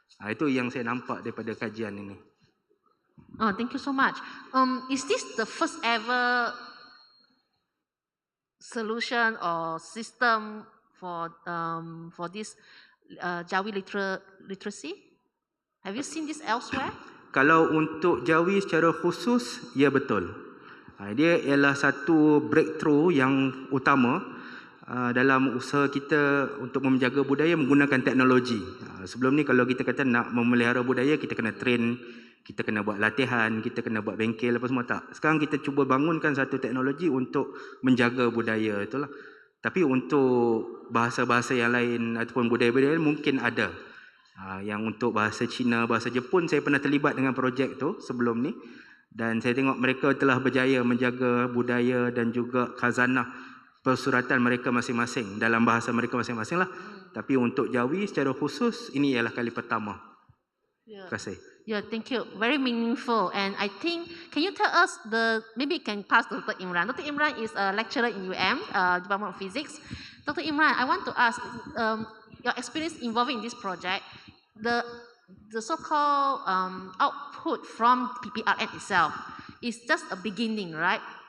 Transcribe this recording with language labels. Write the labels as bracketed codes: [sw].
[ms] Itu yang saya nampak daripada kajian ini. [en] Oh, thank you so much. Is this the first ever solution or system for this Jawi literacy? Have you seen this elsewhere? [ms] Kalau untuk Jawi secara khusus, ya betul. Dia ialah satu breakthrough yang utama dalam usaha kita untuk menjaga budaya menggunakan teknologi. Sebelum ni kalau kita kata nak memelihara budaya, kita kena train, kita kena buat latihan, kita kena buat bengkel apa semua, tak. Sekarang kita cuba bangunkan satu teknologi untuk menjaga budaya itulah. Tapi untuk bahasa-bahasa yang lain ataupun budaya-budaya lain mungkin ada. Yang untuk bahasa Cina, bahasa Jepun, saya pernah terlibat dengan projek tu sebelum ni. Dan saya tengok mereka telah berjaya menjaga budaya dan juga khazanah persuratan mereka masing-masing dalam bahasa mereka masing-masing lah. Tapi untuk Jawi secara khusus, ini ialah kali pertama. Terima kasih. [en] Yeah, thank you. Very meaningful. And I think, can you tell us maybe you can pass to Dr. Imran. Dr. Imran is a lecturer in UM, Department of Physics. Dr. Imran, I want to ask, your experience involving this project, the so-called output from PPRN itself is just a beginning, right?